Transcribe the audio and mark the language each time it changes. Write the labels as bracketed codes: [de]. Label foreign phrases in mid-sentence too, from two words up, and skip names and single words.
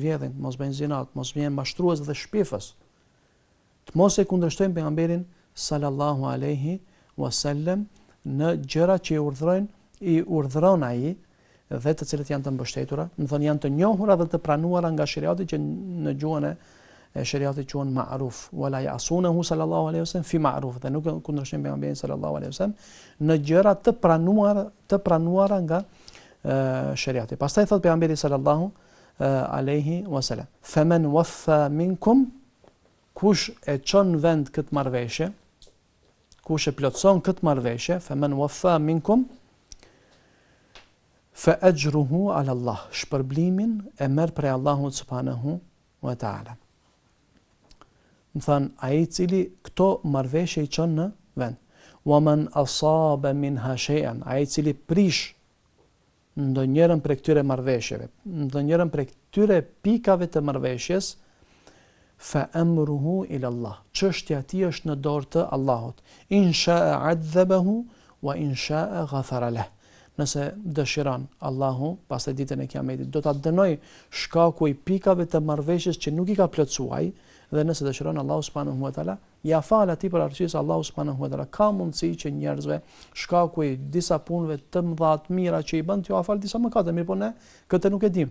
[sq] vjedhin, të mos bëjnë zinat, të mos bëjnë mashtrues dhe shpifës, të mos e kundërshtojnë pejgamberin [ar] صلى الله عليه وسلم [sq] në gjëra që i urdhëron ai dhe të cilët janë të mbështetura, do të thonë janë të njohura dhe të pranuara nga shariati që në gjuhën e shariatit quhen ma'ruf, [ar] ولا يعصونه صلى الله عليه وسلم في معروف, [sq] dhe nuk kundërshtojnë pejgamberin [ar] صلى الله عليه وسلم [sq] në gjëra të pranuara nga shariati. Pastaj thot pejgamberi [ar] صلى الله عليه وسلم, فمن وفى منكم, [sq] kush e çon vend këtë marrëveshje, kush e plotson këtë marrëveshje, [ar] فمن وفى منكم فأجره على الله, [sq] shpërblimin e merr prej Allahut [ar] سبحانه وتعالى. [sq] Më thënë, ai i cili këto marrëveshje i çon në vend. [ar] ومن أصاب منها شيئا, [sq] ai i cili prish ndonjërin prej këtyre marrëveshjeve, ndonjërin prej këtyre pikave të marrëveshjes, [ar] فأمره إلى الله. [sq] Çështja e tij është në dorë të Allahut. [ar] إن شاء عذبه وإن شاء غفر له. [sq] Nëse dëshiron Allahu, pas e ditën e Kiametit, do ta dënoj shkaku i pikave të marrëveshjes që nuk i ka plotësuar dhe nëse dëshiron Allahu [ar] سبحانه وتعالى [sq] ja fal atij për arsye se Allahu [ar] سبحانه وتعالى [sq] ka mundësi që njerëzve shkaku i disa punëve të mëdha të mira që i bën t'ju afal disa mëkate, mirë po ne këtë nuk e dim.